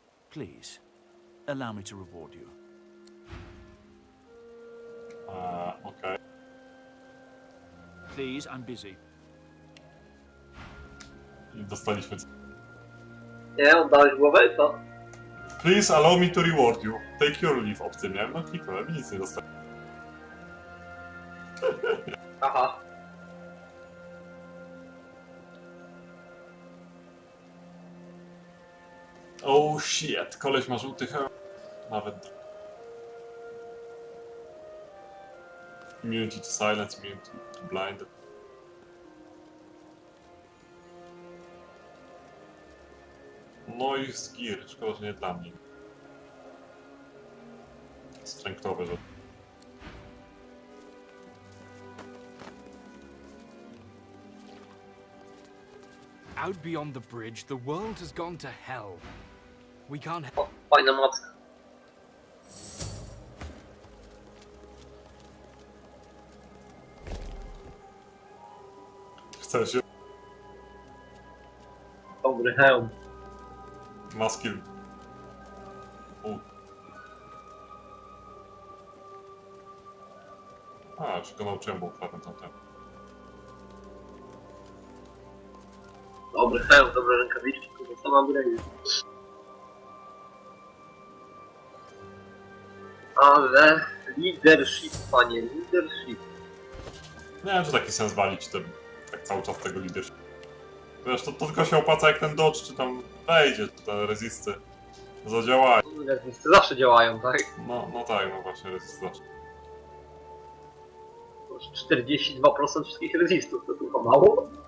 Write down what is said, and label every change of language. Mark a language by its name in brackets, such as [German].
[English] Please, allow me to reward you. Okay. Please, I'm busy. [Polish] I dostaliśmy... Nie, oddałeś głowę, co? [English] Please allow me to reward you. Take your leave, [Polish] obcy miałem, no kliknąłem i nic nie dostałem. Aha. [English] Oh shit, [Polish] koleś ma żółty hełm. Nawet... [English] Immunity to silence, immunity to blind. [Polish] No i zgir, szkoda, że nie dla mnie. Strengthowe, że... [English] Out beyond the bridge, the world has gone to hell. We can't... [Polish] O, fajna macka. Chce się... Dobry hełm. Maskill. A, czy go nauczyłem, bo ukradłem tamten. Dobry hełm, dobre rękawiczki, kurwa, co mam grać? Ale leadership, panie, leadership. Nie wiem, czy taki sens walić ten, tak cały czas tego leadership. Wiesz, to tylko się opłaca, jak ten dodge, czy tam wejdzie, czy te rezisty zadziałają. Rezisty zawsze działają, tak? No tak, no właśnie, rezisty zawsze. 42% wszystkich rezistów, to tylko mało?